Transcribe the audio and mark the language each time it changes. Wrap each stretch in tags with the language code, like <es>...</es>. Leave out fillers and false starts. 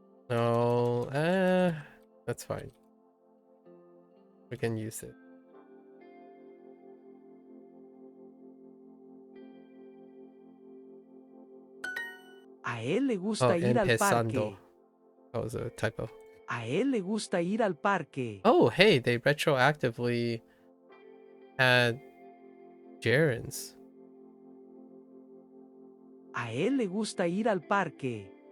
<en>No, that's fine. We can use it.</en> <es>A él le gusta ir al parque.</es> <en>That was a typo.</en> <es>A él le gusta ir al parque.</es> <en>Oh, hey, they retroactively had gerunds.</en> <es>A él le gusta ir al parque.</es>